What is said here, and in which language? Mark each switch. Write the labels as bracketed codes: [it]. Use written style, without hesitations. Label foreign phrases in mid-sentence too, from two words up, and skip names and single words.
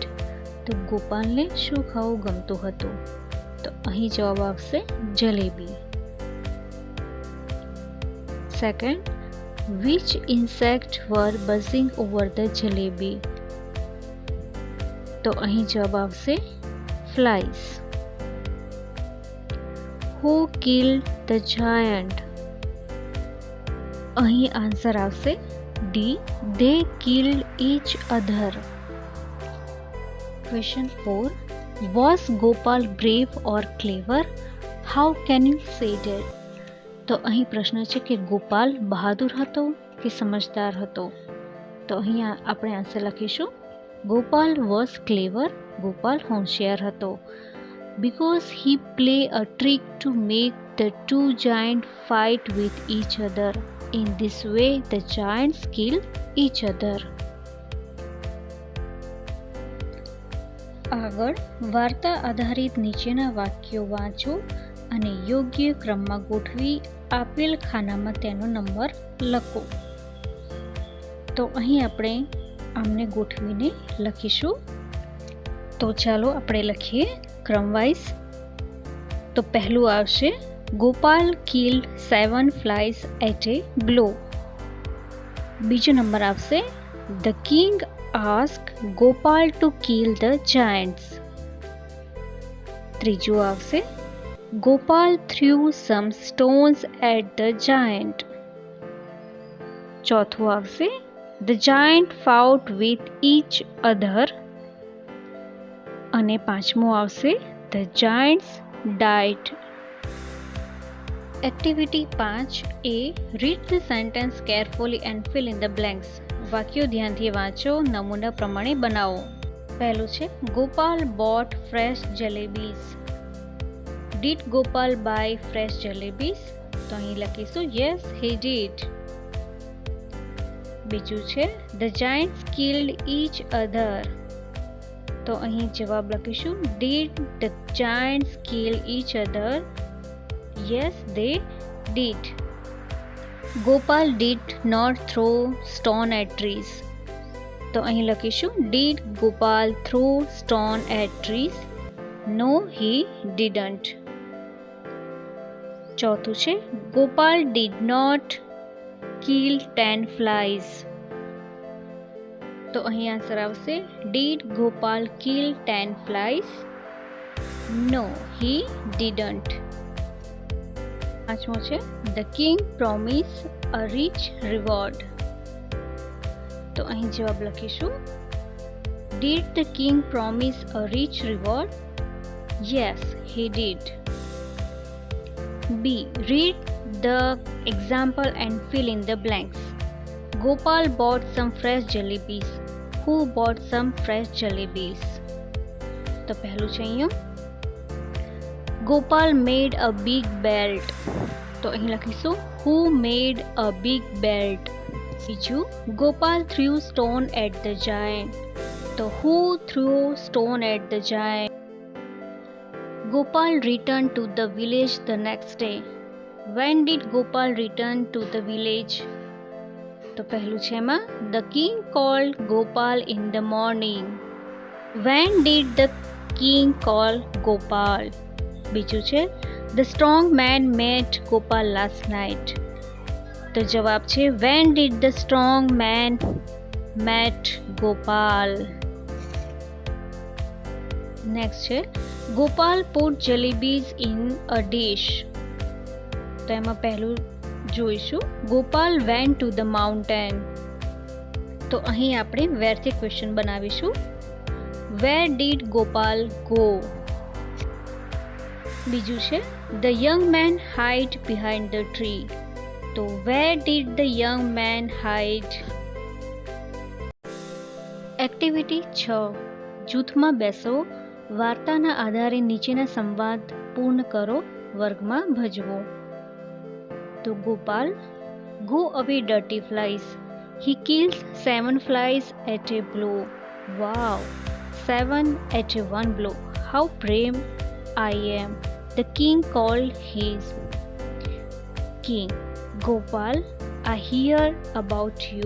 [gu] તો ગોપાલને શું ખાવું ગમતું હતું? તો અહીં જવાબ આવશે જલેબી. [en] second, which insect were buzzing over the jalebi? [gu] તો અહીં જવાબ આવશે ફ્લાઇઝ. [en] Who killed the giant? [gu] અહીં આન્સર આવશે ડી. [en] They killed each other. Question 4. Was Gopal brave or clever? How can you say that? [gu] તો અહીં પ્રશ્ન છે કે ગોપાલ બહાદુર હતો કે સમજદાર હતો? તો અહીં આપણે આન્સર લખીશું ગોપાલ [en] was clever. [gu] ગોપાલ હોશિયાર હતો. [en] Because he played a trick to make the two giants fight with each other. In this way, the giants killed each other. [gu] આગળ વાર્તા આધારિત નીચેના વાક્યો વાંચો અને યોગ્ય ક્રમમાં ગોઠવી આપેલ ખાનામાં તેનો નંબર લખો. તો અહીં આપણે આમને ગોઠવીને લખીશું. તો ચાલો આપણે લખીએ ક્રમવાઇઝ. તો પહેલું આવશે [en] ગોપાલ killed 7 flies at a blow. [gu] બીજો નંબર આવશે [en] The king asked Gopal to kill the giants. [gu] ત્રીજું આવશે [en] Gopal threw some stones at the giant. [gu] ચોથું આવશે [en] The giant fought with each other. [gu] અને પાંચમું આવશે [en] The giants died. [gu] એક્ટિવિટી 5A. [en] Read the sentence carefully and fill in the blanks. [gu] વાક્યો ધ્યાનથી વાંચો, નમૂના પ્રમાણે બનાવો. પહેલું છે [en] ગોપાલ bought fresh jalebis. Did Gopal buy fresh jalebis? [gu] તો અહીં લખીશું [en] yes, he did. [gu] બીજું છે [en] The giants killed each other. [gu] તો અહીં જવાબ લખીશું [en] Did the giants kill each other? Yes, they did. Gopal did not throw stone at trees. [gu] તો અહીં લખીશું [en] Did Gopal throw stone at trees? No, he didn't. [gu] ચોથું છે [en] Gopal did not kill 10 flies. [gu] તો અહીં આન્સર આવશે [en] Did Gopal kill 10 flies? No, he didn't. [gu] પાંચમો છે [en] The king promised a rich reward. [gu] તો અહીં જવાબ લખીશું. [en] Did the king promise a rich reward? Yes, he did. B. Read the example and fill in the blanks. Gopal bought some fresh jalebis. Who bought some fresh jalebis? [gu] તો પહેલું છે અહીંયા [en] Gopal made a big belt. [gu] તો અહીં લખીશું [en] Who made a big belt? બીજું Gopal threw stone at the giant. તો Who threw stone at the giant? Gopal returned to the village the next day. When did Gopal return to the village? [gu] તો પહેલું છે એમાં [en] The king called Gopal in the morning. When did the king call Gopal? [gu] બીજું છે [en] The strong man met Gopal last night. [gu] તો જવાબ છે [en] When did the strong man met Gopal? નેક્સ્ટ છે Gopal put jalebis in a dish. [gu] તો એમાં પહેલું જોઈશું [en] Gopal went to the mountain. [gu] તો અહીં આપણે whereથી ક્વેશ્ચન બનાવીશું. [en] Where did Gopal go? [gu] બીજું છે [en] The young man hid behind the tree. તો Where did the young man hide? [gu] એક્ટિવિટી 6. જૂથમાં બેસો, વાર્તાના આધારે નીચેના સંવાદ પૂર્ણ કરો, વર્ગમાં ભજવો. [en] તો Gopal, go away dirty flies. He kills 7 flies at a blow. Wow, 7 at a one blow. How brave I am. The king called his. King, Gopal, I hear about you.